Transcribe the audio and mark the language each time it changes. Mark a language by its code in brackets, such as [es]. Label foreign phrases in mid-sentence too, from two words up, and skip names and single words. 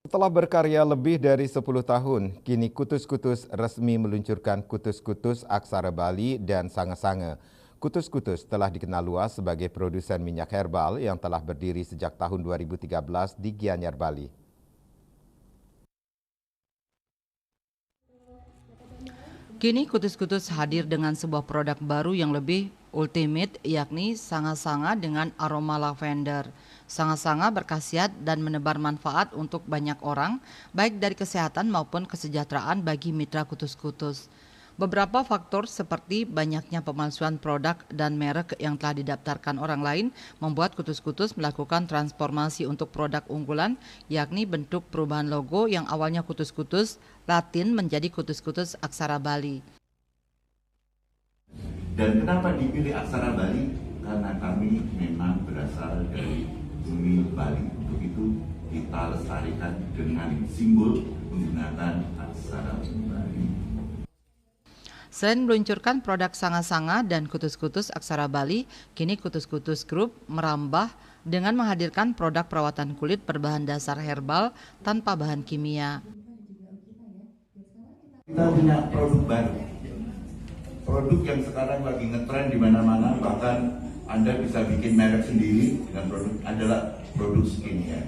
[id] Setelah berkarya lebih dari 10 tahun, kini Kutus-Kutus resmi meluncurkan Kutus-Kutus Aksara Bali dan Sanga-Sanga. Kutus-Kutus telah dikenal luas sebagai produsen minyak herbal yang telah berdiri sejak tahun 2013 di Gianyar, Bali. Kini Kutus-Kutus hadir dengan sebuah produk baru yang lebih ultimate, yakni Sanga-Sanga dengan aroma lavender. Sanga-Sanga berkhasiat dan menebar manfaat untuk banyak orang, baik dari kesehatan maupun kesejahteraan bagi mitra Kutus-Kutus. Beberapa faktor seperti banyaknya pemalsuan produk dan merek yang telah didaftarkan orang lain membuat Kutus-Kutus melakukan transformasi untuk produk unggulan, yakni bentuk perubahan logo yang awalnya Kutus-Kutus Latin menjadi Kutus-Kutus Aksara Bali. Dan kenapa dipilih Aksara Bali? Karena kami memang berasal dari bumi Bali. Untuk itu kita lestarikan dengan simbol menggunakan Aksara Bali. Selain meluncurkan produk Sanga-Sanga dan Kutus-Kutus Aksara Bali, kini Kutus-Kutus Group merambah dengan menghadirkan produk perawatan kulit berbahan dasar herbal tanpa bahan kimia. Kita punya produk baru, produk yang sekarang lagi ngetren di mana-mana, bahkan Anda bisa bikin merek sendiri dengan produk adalah produk skincare.